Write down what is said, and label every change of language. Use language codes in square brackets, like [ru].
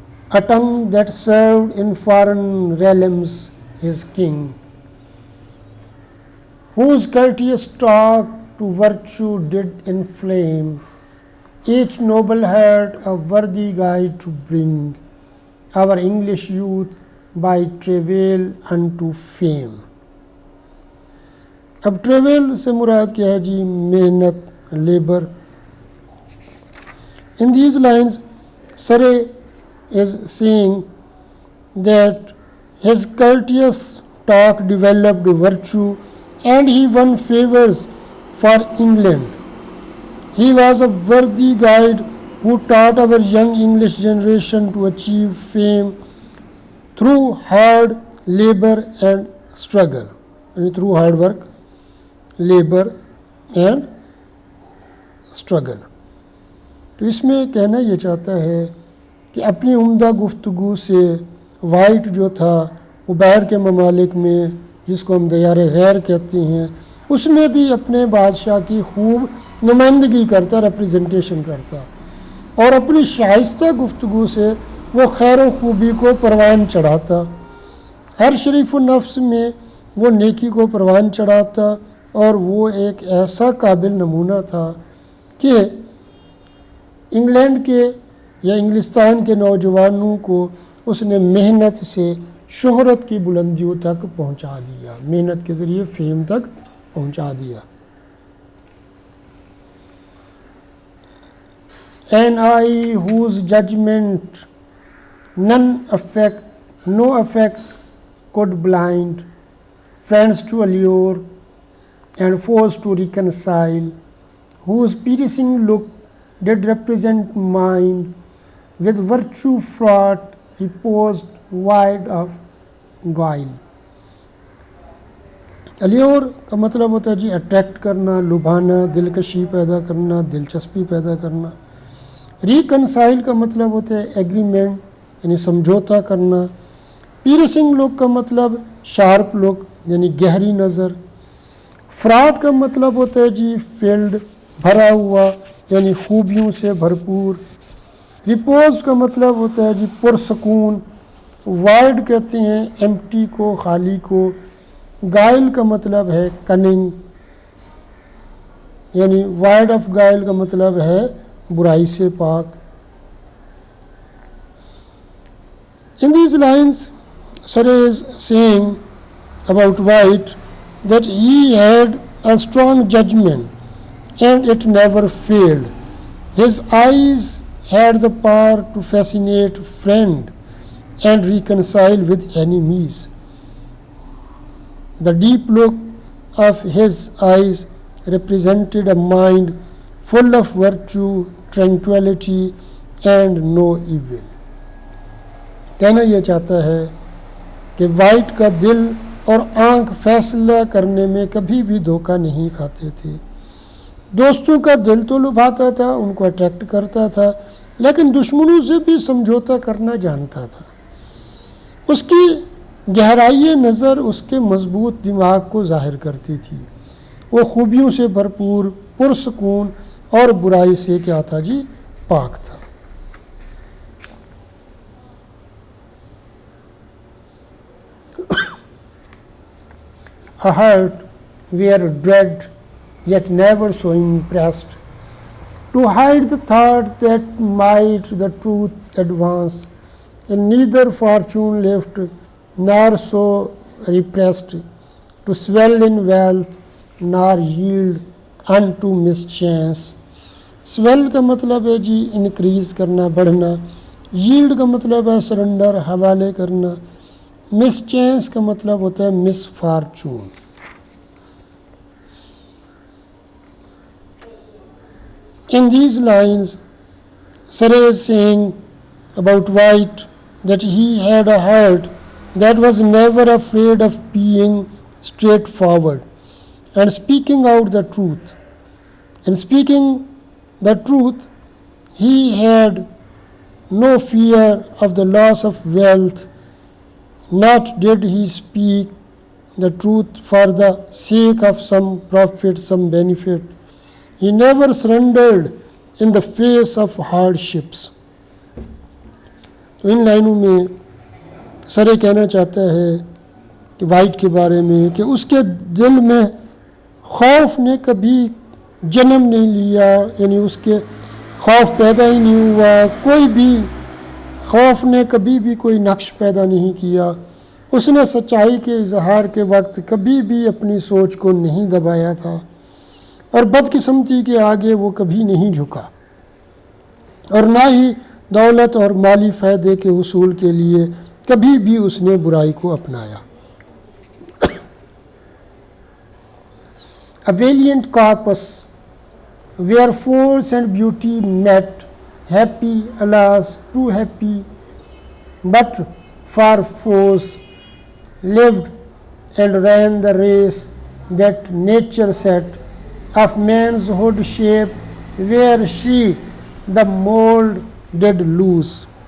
[en] A tongue that served in foreign realms his king, whose courteous talk to virtue did inflame, each noble heart a worthy guide to bring, our English youth by travail unto fame. [hi] अब travel से मुराद क्या है जी? मेहनत, labour. [en] In these lines Surrey is saying that his courteous talk developed virtue and he won favors for England. He was a worthy guide who taught our young English generation to achieve fame through hard labor and struggle, through hard work, labor and struggle. [hi] तो इसमें कहना ये चाहता है कि अपनी उम्दा गुफ्तगू से वाइट जो था वो बाहर के ममालिक में, जिसको हम दयार गैर कहते हैं, उसमें भी अपने बादशाह की खूब नुमाइंदगी करता, रिप्रेजेंटेशन करता, और अपनी शाइस्ता गुफ्तगू से वो खैर व खूबी को परवान चढ़ाता। हर शरीफ नफ्स में वो नेकी को परवान चढ़ाता और वो एक ऐसा काबिल नमूना था कि इंग्लैंड के या इंग्लिस्तान के नौजवानों को उसने मेहनत से शोहरत की बुलंदियों तक पहुंचा दिया, मेहनत के ज़रिए फेम तक पहुंचा दिया। [en] An eye whose judgment no effect could blind, friends to allure and foes to reconcile, whose piercing look did represent mind, with virtue fraught, reposed wide of guile। [hi] अलियोर का मतलब होता है जी अट्रैक्ट करना, लुभाना, दिलकशी पैदा करना, दिलचस्पी पैदा करना। रिकनसाइल का मतलब होता है एग्रीमेंट यानी समझौता करना। [en] piercing look [hi] का मतलब [en] sharp look [hi] यानी गहरी नज़र। फ्रॉड का मतलब होता है जी फील्ड, भरा हुआ यानी खूबियों से भरपूर। रिपोज का मतलब होता है जी पुरसकून। वाइड कहते हैं एम्प्टी को, खाली को। गाइल का मतलब है कनिंग यानी [en] void of guile [hi] का मतलब है बुराई से पाक। [en] In these lines, Surrey is saying about White that he had a strong judgment and it never failed. His eyes had the power to fascinate friend and reconcile with enemies. The deep look of his eyes represented a mind full of virtue, tranquility and no evil। [hi] कहना यह चाहता है कि white का दिल और आंख फैसला करने में कभी भी धोखा नहीं खाते थे। दोस्तों का दिल तो लुभाता था, उनको अट्रैक्ट करता था, लेकिन दुश्मनों से भी समझौता करना जानता था। उसकी गहराई नज़र उसके मजबूत दिमाग को जाहिर करती थी। वो खूबियों से भरपूर, पुरसकून और बुराई से क्या था जी, पाक था। [en] A heart were dread yet never so impressed, to hide the thought that might the truth advance, and neither fortune left nor so repressed, to swell in wealth nor yield unto mischance। [hi] Swell का मतलब है जी increase करना, बढ़ना। Yield का मतलब है surrender, हवाले करना। मिसचैंस का मतलब होता है misfortune. [en] In these lines, Surrey is saying about White that he had a heart that was never afraid of being straightforward and speaking out the truth. In speaking the truth, he had no fear of the loss of wealth, not did he speak the truth for the sake of some profit, some benefit. He never surrendered in the face of hardships। [hi] तो इन लाइनों में सरे कहना चाहता है कि white के बारे में कि उसके दिल में खौफ ने कभी जन्म नहीं लिया, यानी उसके खौफ पैदा ही नहीं हुआ। कोई भी खौफ ने कभी भी कोई नक्श पैदा नहीं किया। उसने सच्चाई के इजहार के वक्त कभी भी अपनी सोच को नहीं दबाया था और बदकिस्मती के आगे वो कभी नहीं झुका, और ना ही दौलत और माली फ़ायदे के उसूल के लिए कभी भी उसने बुराई को अपनाया। [en] A valiant corpus where force and beauty met, happy, alas, too happy, but for force lived and ran the race that nature set of manhood shape, where she the mold did lose।